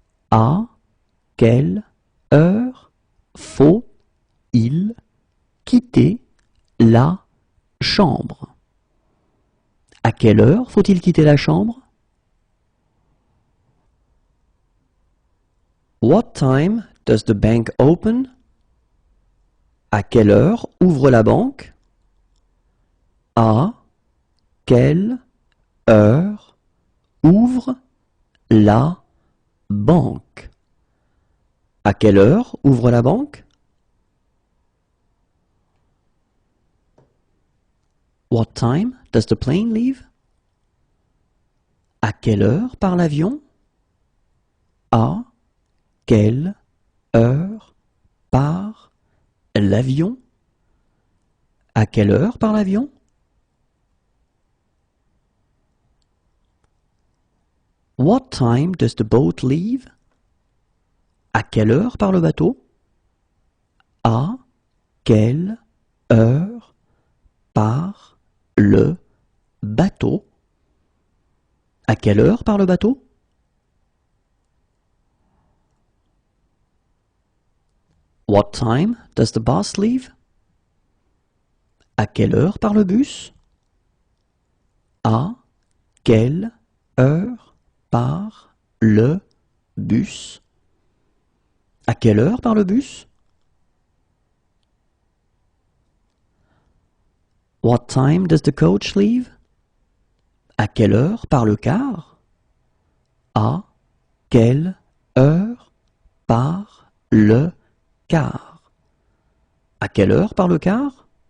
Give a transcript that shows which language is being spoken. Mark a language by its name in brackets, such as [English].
[French] À quelle heure faut-il quitter la chambre? À quelle heure faut-il quitter la chambre? [English] What time does the bank open? [French] À quelle heure ouvre la banque? À quelle heure ouvre la banque? À quelle heure ouvre la banque? [English] What time does the plane leave? [French] À quelle heure part l'avion? À quelle heure part l'avion? À quelle heure part l'avion? [English] What time does the boat leave? [French] À quelle heure part le bateau? À quelle heure par le bateau. À quelle heure par le bateau? [English] What time does the bus leave? [French] À quelle heure par le bus? À quelle heure part le bus? À quelle heure part le bus? [English] What time does the coach leave? [French] À quelle heure part le car? À quelle heure part le car? À quelle heure part le car?